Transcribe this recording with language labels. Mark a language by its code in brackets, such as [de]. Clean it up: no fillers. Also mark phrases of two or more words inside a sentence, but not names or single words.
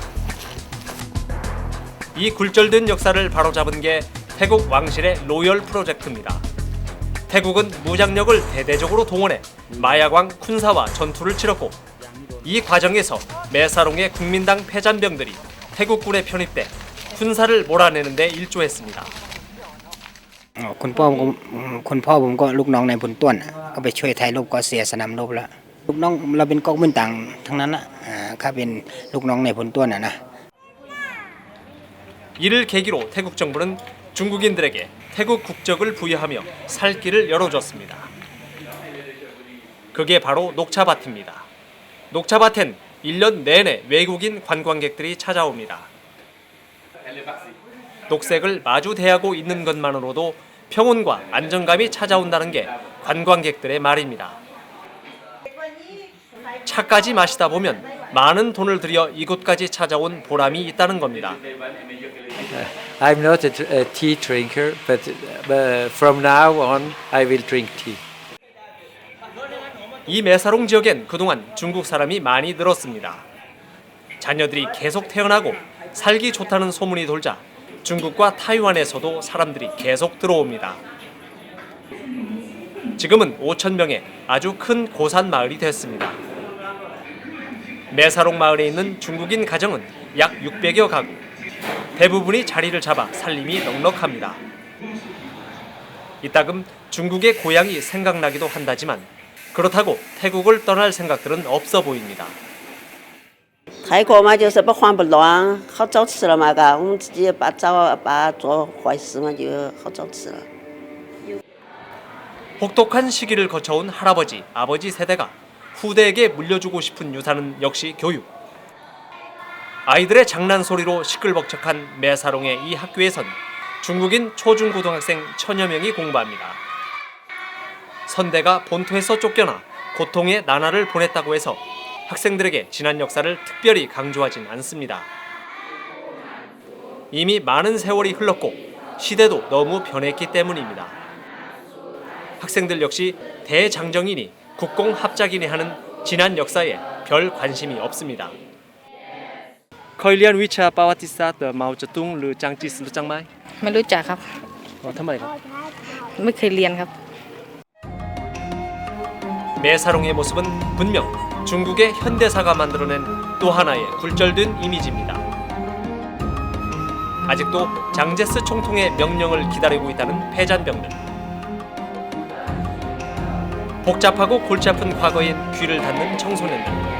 [ko] 이 굴절된 역사를 바로잡은 게 태국 왕실의 로열 프로젝트입니다. 태국은 무장력을 대대적으로 동원해 마야광 쿤사와 전투를 치렀고 이 과정에서 매사롱의 국민당 패잔병들이 태국군에 편입돼 군사를 몰아내는 데 일조했습니다. [th] คุณพ่อผมก็ลูกน้องในพลต้วนน่ะก็ไปช่วยไทยรบก็เสียสนามรบแล้วลูกน้องเราเป็นก๊กมินตั๋งทั้งนั้นน่ะข้าเป็นลูกน้องในพลต้วนน่ะนะ [ko] 이를 계기로 태국 정부는 중국인들에게 태국 국적을 부여하며 살 길을 열어줬습니다. 그게 바로 녹차밭입니다. 녹차밭엔 1년 내내 외국인 관광객들이 찾아옵니다. 녹색을 마주 대하고 있는 것만으로도 평온과 안정감이 찾아온다는 게 관광객들의 말입니다. 차까지 마시다 보면 많은 돈을 들여 이곳까지 찾아온 보람이 있다는 겁니다. [en] I'm not a tea drinker, but from now on I will drink tea. [ko] 이 매사롱 지역엔 그동안 중국 사람이 많이 늘었습니다. 자녀들이 계속 태어나고 살기 좋다는 소문이 돌자 중국과 타이완에서도 사람들이 계속 들어옵니다. 지금은 5천 명의 아주 큰 고산 마을이 됐습니다. 매사롱 마을에 있는 중국인 가정은 약 600여 가구. 대부분이 자리를 잡아 살림이 넉넉합니다. 이따금 중국의 고향이 생각나기도 한다지만 그렇다고 태국을 떠날 생각들은 없어 보입니다. [zh] 泰国嘛，就是不慌不乱，好找吃了嘛，嘎，我们自己把做坏事嘛，就好找吃了。 [ko] 혹독한 시기를 거쳐온 할아버지, 아버지 세대가 후대에게 물려주고 싶은 유산은 역시 교육. 아이들의 장난 소리로 시끌벅적한 매사롱의 이 학교에선 중국인 초중고등학생 1000여 명이 공부합니다. 선대가 본토에서 쫓겨나 고통의 나날을 보냈다고 해서 학생들에게 지난 역사를 특별히 강조하진 않습니다. 이미 많은 세월이 흘렀고 시대도 너무 변했기 때문입니다. 학생들 역시 대장정인이 국공합작이니 하는 지난 역사에 별 관심이 없습니다. [th] เคยเรียนวิชาประวัติศาสตร์แบบเหมาเจ๋อตุงหรือจางจีซหรือจางไม้ ไม่รู้จักครับ ทำไมครับ ไม่เคยเรียนครับ [ko] 매사롱의 모습은 분명 중국의 현대사가 만들어낸 또 하나의 굴절된 이미지입니다. 아직도 장제스 총통의 명령을 기다리고 있다는 패잔병들. 복잡하고 골치 아픈 과거엔 귀를 닫는 청소년들.